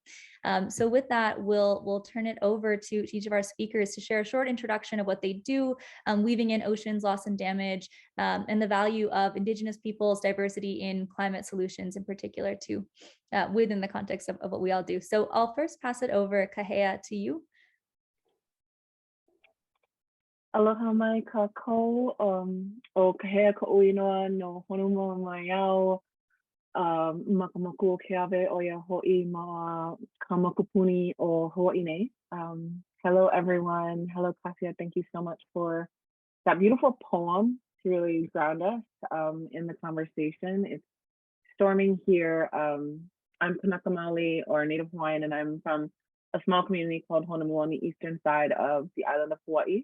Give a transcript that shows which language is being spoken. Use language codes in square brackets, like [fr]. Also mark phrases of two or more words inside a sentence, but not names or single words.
[en] So with that, we'll turn it over to each of our speakers to share a short introduction of what they do, weaving in oceans, loss and damage, and the value of Indigenous peoples, diversity in climate solutions in particular too, within the context of what we all do. So I'll first pass it over, Kahea, to you. [haw] Aloha mai kākou, o Kahea Ko'uinoa no Honua mai au, makamaku o ke ave o ia ho'i ma ka makupuni o Hawaii nei. [en] Hello everyone, hello Kasia, thank you so much for that beautiful poem to really ground us in the conversation. It's storming here. I'm Kanaka Maoli, or Native Hawaiian, and I'm from a small community called Honolulu on the eastern side of the island of Hawaii.